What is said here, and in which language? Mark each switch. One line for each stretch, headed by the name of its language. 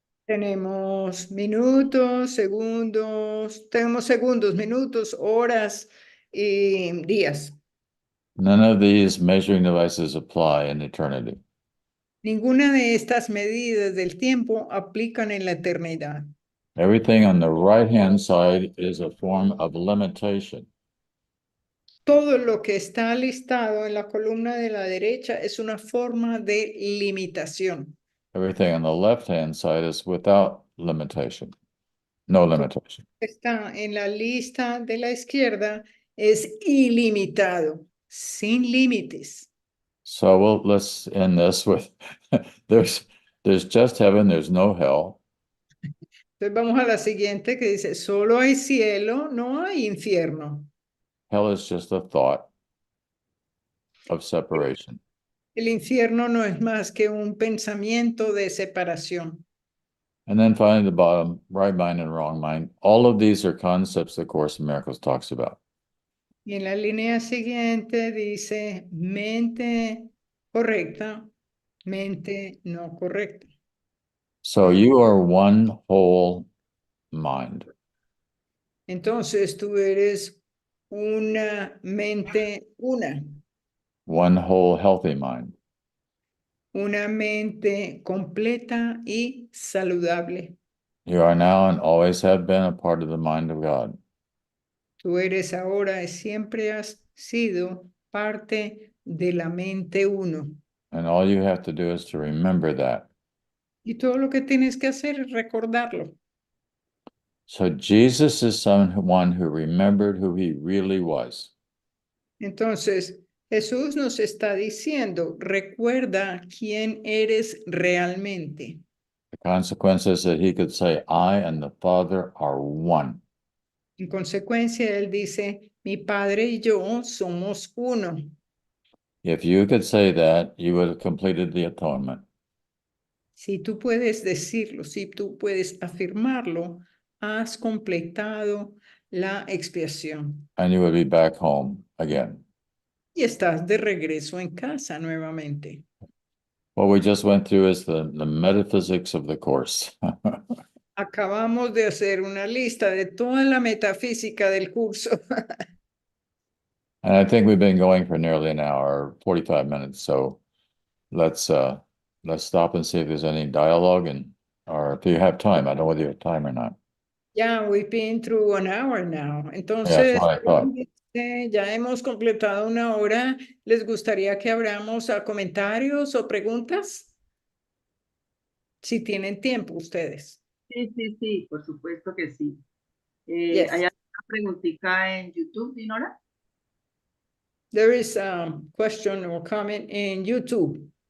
Spanish: Tenemos minutos, segundos, minutos, horas y días.
English: None of these measuring devices apply in eternity.
Spanish: Ninguna de estas medidas del tiempo aplican en la eternidad.
English: Everything on the right-hand side is a form of limitation.
Spanish: Todo lo que está listado en la columna de la derecha es una forma de limitación.
English: Everything on the left-hand side is without limitation. No limitation.
Spanish: Está en la lista de la izquierda es ilimitado, sin límites.
English: So let's end this with there's just heaven, there's no hell.
Spanish: Entonces vamos a la siguiente que dice, solo hay cielo, no hay infierno.
English: Hell is just a thought of separation.
Spanish: El infierno no es más que un pensamiento de separación.
English: And then finally, the bottom, right mind and wrong mind. All of these are concepts the Course in Miracles talks about.
Spanish: Y en la línea siguiente dice mente correcta, mente no correcta.
English: So you are one whole mind.
Spanish: Entonces tú eres una mente una.
English: One whole healthy mind.
Spanish: Una mente completa y saludable.
English: You are now and always have been a part of the mind of God.
Spanish: Tú eres ahora y siempre has sido parte de la mente uno.
English: And all you have to do is to remember that.
Spanish: Y todo lo que tienes que hacer es recordarlo.
English: So Jesus is someone who remembered who he really was.
Spanish: Entonces, Jesús nos está diciendo, recuerda quién eres realmente.
English: The consequence is that he could say, I and the Father are one.
Spanish: En consecuencia, él dice, mi padre y yo somos uno.
English: If you could say that, you would have completed the atonement.
Spanish: Si tú puedes decirlo, si tú puedes afirmarlo, has completado la expiación.
English: And you would be back home again.
Spanish: Y estás de regreso en casa nuevamente.
English: What we just went through is the metaphysics of the course.
Spanish: Acabamos de hacer una lista de toda la metafísica del curso.
English: And I think we've been going for nearly an hour, 45 minutes. So let's stop and see if there's any dialogue or if you have time. I don't know whether you have time or not. Yeah, we've been through an hour now. Yeah,
Spanish: Entonces,
English: that's what I thought.
Spanish: ya hemos completado una hora. ¿Les gustaría que abramos a comentarios o preguntas? Si tienen tiempo ustedes. Sí, por supuesto que sí.
English: Yes.
Spanish: ¿Hay alguna preguntita en YouTube, Dinora?
English: There is a question or comment in YouTube.